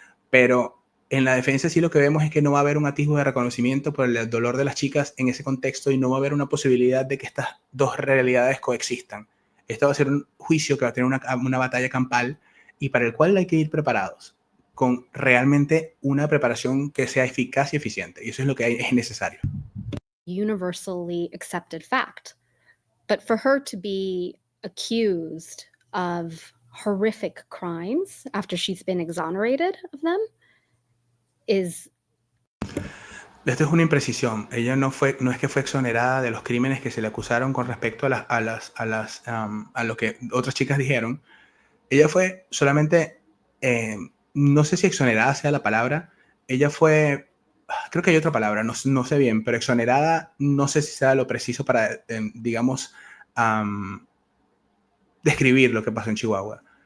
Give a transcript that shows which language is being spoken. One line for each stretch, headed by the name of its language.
Spanish: Pero en la defensa sí lo que vemos es que no va a haber un atisbo de reconocimiento por el dolor de las chicas en ese contexto y no va a haber una posibilidad de que estas dos realidades coexistan. Esto va a ser un juicio que va a tener una batalla campal y para el cual hay que ir preparados, con realmente una preparación que sea eficaz y eficiente. Y eso es lo que es necesario.
English: Universally accepted fact. But for her to be accused of horrific crimes after she's been exonerated of them is...
Spanish: Esto es una imprecisión. Ella no es que fue exonerada de los crímenes que se le acusaron con respecto a lo que otras chicas dijeron. Ella fue solamente, no sé si exonerada sea la palabra, ella fue, creo que hay otra palabra, no sé bien, pero exonerada no sé si sea lo preciso para, digamos, describir lo que pasó en Chihuahua.